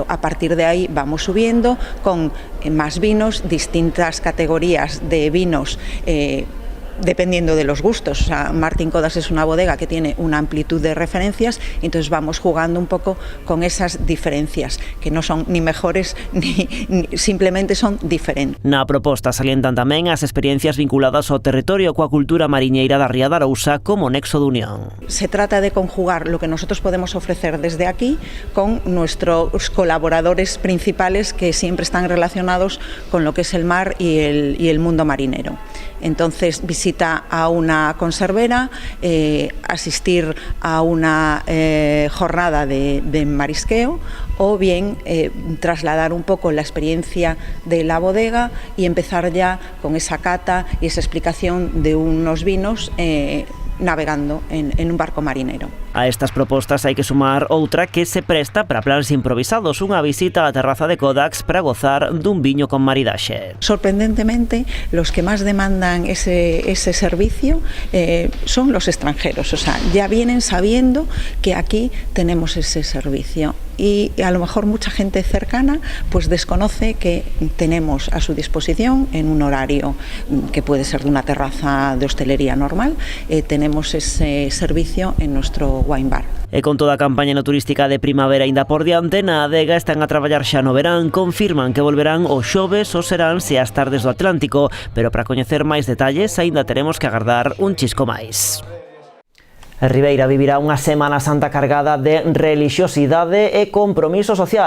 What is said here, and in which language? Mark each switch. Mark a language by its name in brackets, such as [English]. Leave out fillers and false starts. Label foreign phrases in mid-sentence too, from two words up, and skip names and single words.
[Spanish] A partir de ahí vamos subiendo con más vinos, distintas categorías de vinos dependiendo de los gustos. O sea, Martín Codas es una bodega que tiene una amplitud de referencias, y entonces vamos jugando un poco con esas diferencias, que non son ni mejores ni simplemente son diferentes. [Galician] Na proposta salientan tamén as experiencias vinculadas ao territorio coa cultura mariñeira da Ría de Arousa como nexo de unión. [Spanish] Se trata de conjugar lo que nosotros podemos ofrecer desde aquí con nuestros colaboradores principales, que siempre están relacionados con lo que es el mar y el mundo marinero. Entonces, visita a una conservera, asistir a una jornada de marisqueo, o bien trasladar un poco la experiencia de la bodega y empezar ya con esa cata y esa explicación de unos vinos navegando en un barco marinero. [Galician] A estas propostas hai que sumar outra que se presta para plans improvisados, unha visita á terraza de Kodax para gozar dun viño con maridaxe. [Spanish] Sorprendentemente, los que más demandan ese servicio son los extranjeros, o sea, ya vienen sabiendo que aquí tenemos ese servicio. Y a lo mejor mucha gente cercana pues desconoce que tenemos a su disposición, en un horario que puede ser de una terraza de hostelería normal, tenemos ese servicio en nuestro [English] wine bar. [Galician] E con toda a campaña no turística de primavera ainda por diante, na adega están a traballar xa no verán, confirman que volverán os xoves, os seráns e as tardes do Atlántico, pero para coñecer máis detalles aínda teremos que agardar un chisco máis. Ribeira vivirá unha Semana Santa cargada de relixiosidade e compromiso social.